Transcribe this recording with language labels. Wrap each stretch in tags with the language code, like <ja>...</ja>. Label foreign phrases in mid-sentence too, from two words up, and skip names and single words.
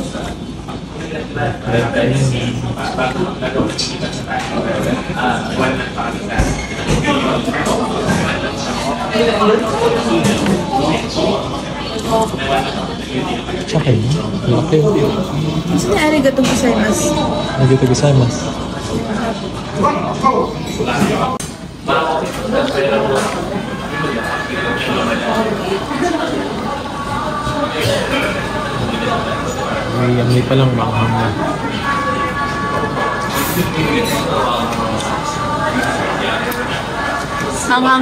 <tl>Sa akin? Laki. Saan yung</tl> <ja>ありがとうございます? ありがとうございます.</ja> <tl>May palang manghang na. Manghang.</tl>